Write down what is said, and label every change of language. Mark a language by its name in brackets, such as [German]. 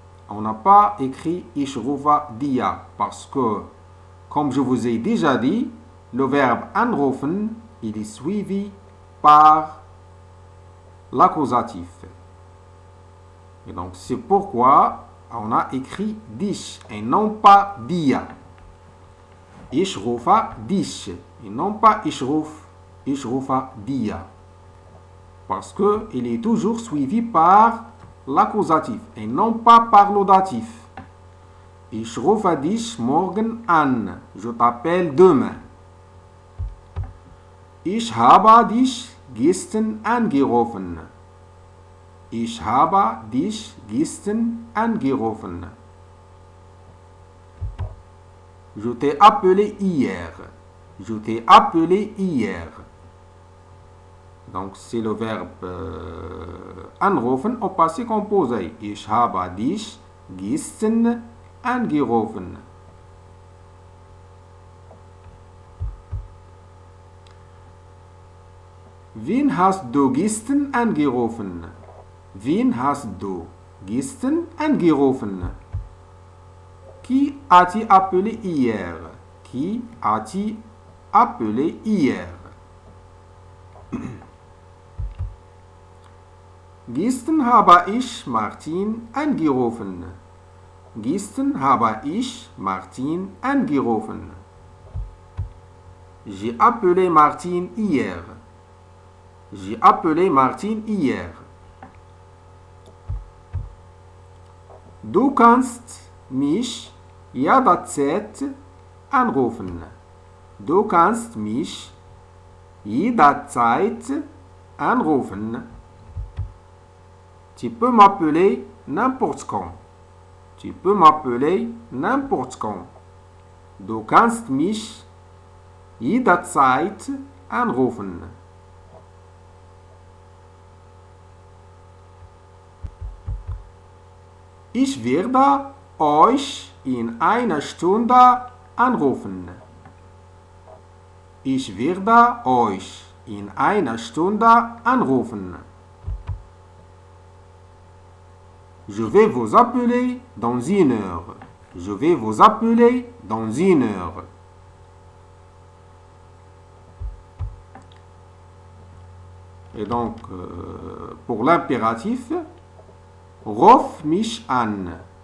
[French] On n'a pas écrit [German] ich rufe dir [French] parce que, comme je vous ai déjà dit, le verbe anrufen, il est suivi par l'accusatif. Et donc, c'est pourquoi on a écrit dich et non pas dir. [German] Ich rufe dich [French] et non pas [German] ich rufe dir. [French] Parce qu'il est toujours suivi par l'accusatif et non pas par le datif. [German] Ich rufe dich morgen an. [French] Je t'appelle demain. [German] Ich habe dich gestern angerufen. Ich habe dich gestern angerufen. [French] Je t'ai appelé hier. Je t'ai appelé hier. Donc, c'est le verbe anrufen au passé composé. [German] Ich habe dich gestern angerufen. Wen hast du gestern angerufen? Wen hast du gestern angerufen? [French] Qui as-tu appelé hier? Qui as-tu appelé hier? [German] Gestern habe ich Martin angerufen. Gestern habe ich Martin angerufen. [French] J'ai appelé Martin hier. J'ai appelé Martin hier. [German] Du kannst mich jederzeit anrufen. Du kannst mich jederzeit anrufen. [French] Tu peux m'appeler n'importe quand. Tu peux m'appeler n'importe quand. [German] Du kannst mich jederzeit anrufen. Ich werde euch in einer Stunde anrufen. Ich werde euch in einer Stunde anrufen. [French] Je vais vous appeler dans une heure. Je vais vous appeler dans une heure. Et donc, pour l'impératif, [German] ruf mich an.